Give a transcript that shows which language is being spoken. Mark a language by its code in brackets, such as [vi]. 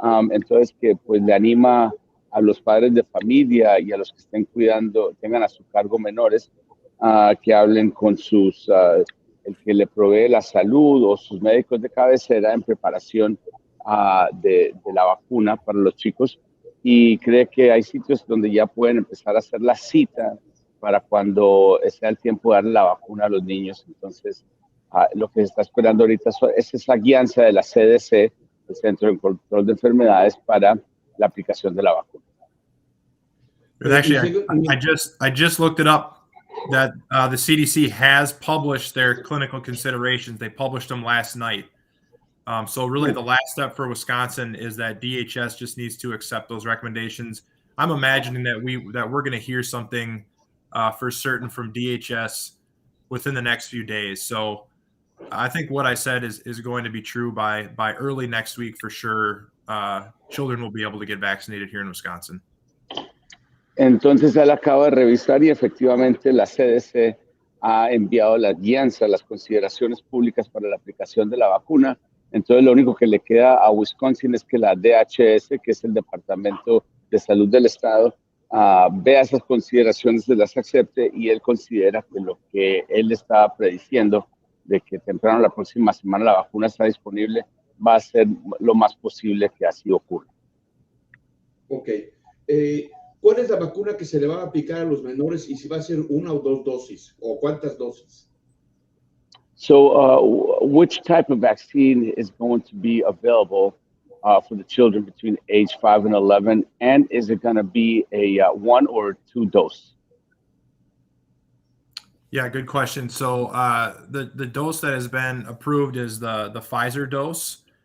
[es] Entonces, que pues le anima a los padres de familia y a los que estén cuidando, tengan a su cargo menores, que hablen con el que le provee la salud o sus médicos de cabecera en preparación de la vacuna para los chicos, y cree que hay sitios donde ya pueden empezar a hacer la cita para cuando sea el tiempo de darle la vacuna a los niños. Entonces, lo que se está esperando ahorita es esa guianza de la CDC, el Centro de Control de Enfermedades, para la aplicación de la vacuna. [en] Actually, I just looked it up, that the CDC has published their clinical considerations. They published them last night. So really the last step for Wisconsin is that DHS just needs to accept those recommendations. I'm imagining that we're going to hear something for certain from DHS within the next few days. So I think what I said is going to be true by early next week for sure. Children will be able to get vaccinated here in Wisconsin. [es] Entonces él acaba de revisar y efectivamente la CDC ha enviado las guianzas, las consideraciones públicas para la aplicación de la vacuna. Entonces lo único que le queda a Wisconsin es que la DHS, que es el Departamento de Salud del Estado, vea esas consideraciones, se las acepte, y él considera que lo que él estaba prediciendo, de que temprano la próxima semana la vacuna está disponible, va a ser lo más posible que así ocurra. Ok. ¿Cuál es la vacuna que se le va a aplicar a los menores y si va a ser una o dos dosis o cuántas dosis? [en] So which type of vaccine is going to be available for the children between age 5 and 11? And is it going to be a 1 or 2 dose? Yeah, good question. So the dose that has been approved is the Pfizer dose.